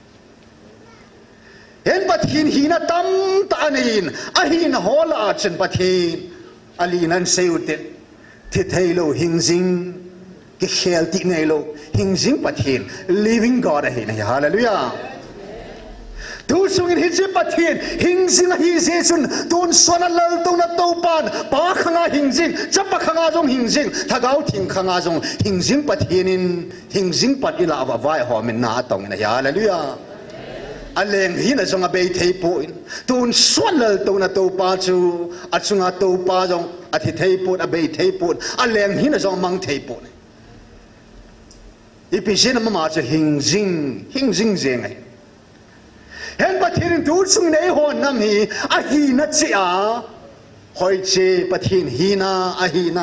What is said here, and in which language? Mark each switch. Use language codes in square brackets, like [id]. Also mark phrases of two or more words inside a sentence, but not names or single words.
[tcz] hen pathin hi na tam ta nin a hi na hola chan pathin ali nan seute thi thailo hingjing ke khel ti nei lo hingjing pathin living God a hi na hallelujah tu sungin hi che pathin hingjing hi se chun ton sona lal to na to pan pa khanga hingjing chapa khanga jong hingjing thagau thing khanga jong hingjing pathinin hingjing pat ila wa vai ho min na tong na hallelujah aleng hi na jong a be thei po in ton sona lal to na to pa chu achunga to pa jong a thi thei po a be thei po aleng hi na jong mang thei po ipisina mama cha hingjing jeng ai hen pathin tu chung nei ho nam hi a hi na chi a hoi che pathin hi na a hi na